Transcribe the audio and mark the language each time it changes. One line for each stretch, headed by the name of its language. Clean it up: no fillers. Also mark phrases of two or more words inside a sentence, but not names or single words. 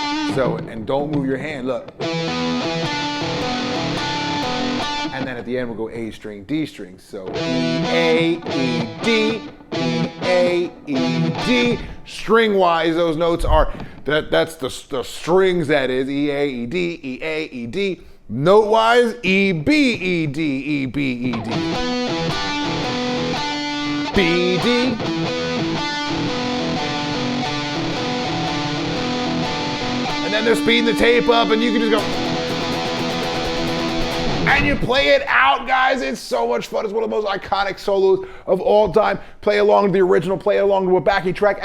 English: So, and don't move your hand, look. And then at the end, we'll go A string, D string. So E, A, E, D, E, A, E, D. String-wise, those notes are, that's the strings, that is. E, A, E, D, E, A, E, D. Note-wise, E, B, E, D, E, B, E, D. D, D. And then they're speeding the tape up and you can just go. And you play it out, guys. It's so much fun. It's one of the most iconic solos of all time. Play along to the original, play along to a backing track.